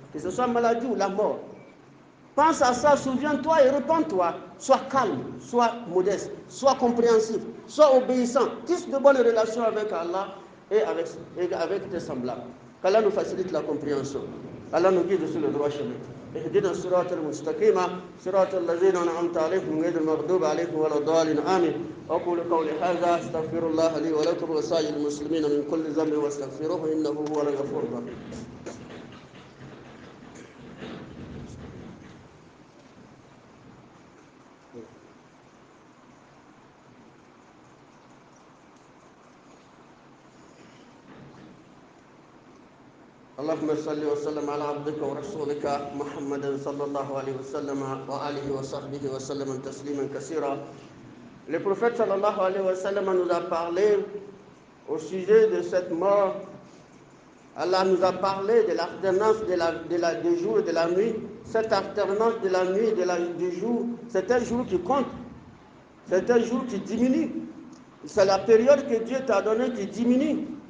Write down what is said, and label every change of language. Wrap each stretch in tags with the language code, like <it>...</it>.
<fr>Que ce soit maladie ou la mort. Pense à ça, souviens-toi et repens-toi. Sois calme, sois modeste, sois compréhensif, sois obéissant. Tisse de bonnes relations avec Allah et avec tes semblables. Qu'Allah nous facilite la compréhension. Allah nous guide sur le droit chemin.</fr> <ar>اهدنا الصراط المستقيم صراط الذين انعمت عليهم غير المغضوب عليهم ولا الضالين امين اقول قولي هذا استغفر الله لي ولكم وسائر المسلمين من كل ذنب واستغفروه انه هو الغفور الرحيم. اللهم صل وسلم على عبدك ورسولك محمد صلى الله عليه وسلم وآله وصحبه وسلم تسليما كثيرا.</ar> <fr>Le prophète sallallahu alayhi wa sallam nous a parlé au sujet de cette mort. Allah nous a parlé de l'alternance des jours et de la nuit. Cette alternance de la nuit et du jour, c'est un jour qui compte. C'est un jour qui diminue. C'est la période que Dieu t'a donnée qui diminue.</fr>